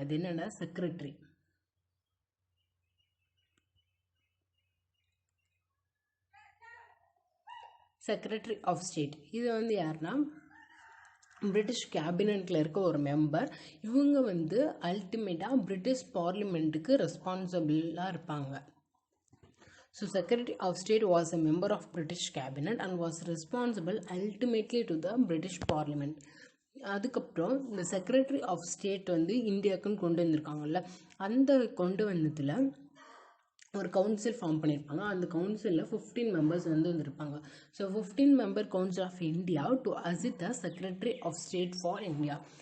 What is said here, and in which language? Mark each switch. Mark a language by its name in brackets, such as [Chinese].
[Tamil] அது என்னென்னா secretary of state. இது வந்து யாருன்னா பிரிட்டிஷ் கேபினெட்டில் இருக்க ஒரு மெம்பர். இவங்க வந்து அல்டிமேட்டாக பிரிட்டிஷ் பார்லிமெண்ட்டுக்கு ரெஸ்பான்சிபிளாக இருப்பாங்க. [English] So secretary of state was a member of British cabinet and was responsible ultimately to the British parliament. [Tamil] அதுக்கப்புறம் இந்த செக்ரட்டரி ஆஃப் ஸ்டேட் வந்து இந்தியாவுக்குன்னு கொண்டு வந்திருக்காங்கல்ல, அந்த கொண்டு வந்ததில் ஒரு கவுன்சில் ஃபார்ம் பண்ணியிருப்பாங்க. அந்த கவுன்சிலில் 15 மெம்பர்ஸ் வந்து வந்திருப்பாங்க. [English] So 15 member council of India to assist the secretary of state for India.